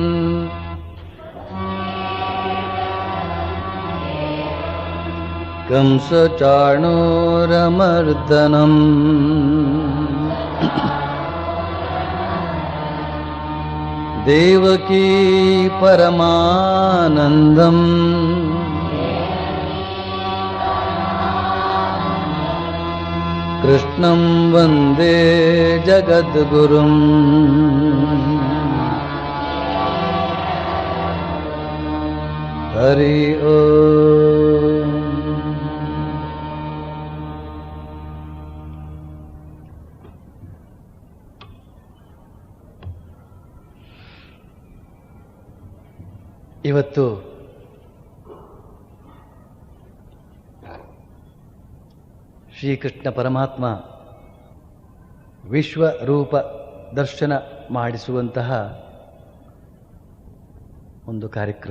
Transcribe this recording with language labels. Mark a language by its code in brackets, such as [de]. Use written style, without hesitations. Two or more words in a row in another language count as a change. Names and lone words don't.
[sa] ಕಂಸಚಾಣೂರಮರ್ದನಂ ದೇವಕೀ ಪರಮಾನಂದಂ ಕೃಷ್ಣಂ ವಂದೇ ಜಗದ್ಗುರುಂ. ಹರಿ ಓಂ. [kn] ಇವತ್ತು ಶ್ರೀಕೃಷ್ಣ ಪರಮಾತ್ಮ ವಿಶ್ವರೂಪ ದರ್ಶನ ಮಾಡಿಸುವಂತಹ ಒಂದು ಕಾರ್ಯಕ್ರಮ.